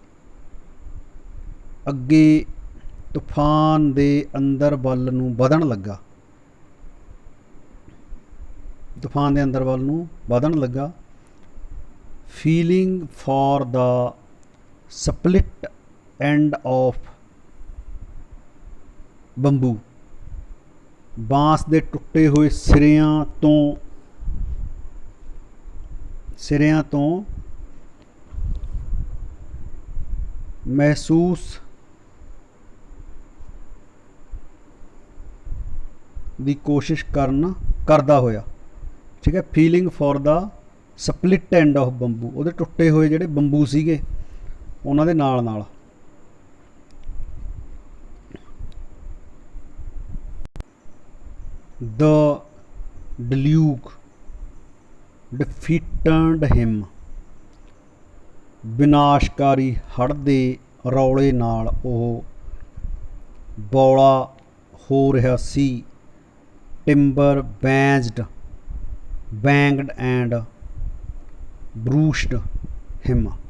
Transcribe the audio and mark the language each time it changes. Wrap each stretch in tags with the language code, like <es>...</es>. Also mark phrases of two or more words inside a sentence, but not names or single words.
<pa>ਅੱਗੇ ਤੂਫਾਨ ਦੇ ਅੰਦਰ ਵੱਲ ਨੂੰ ਵਧਣ ਲੱਗਾ</pa> <en>feeling for the split end of</en> <pa>bamboo ਬਾਂਸ ਦੇ ਟੁੱਟੇ ਹੋਏ ਸਿਰਿਆਂ ਤੋਂ ਮਹਿਸੂਸ ਦੀ ਕੋਸ਼ਿਸ਼ ਕਰਦਾ ਹੋਇਆ ਠੀਕ ਹੈ।</pa> <en>feeling for the split end of bamboo</en> <pa>ਉਹਦੇ ਟੁੱਟੇ ਹੋਏ ਜਿਹੜੇ ਬੰਬੂ ਸੀਗੇ ਉਹਨਾਂ ਦੇ ਨਾਲ ਨਾਲ</pa> <en>the deluge defeated him</en> <pa>ਵਿਨਾਸ਼ਕਾਰੀ ਹੜ੍ਹ ਦੇ ਰੌਲੇ ਨਾਲ ਉਹ ਬੌਲਾ ਹੋ ਰਿਹਾ ਸੀ।</pa> <en>timber banged and brushed him.</en>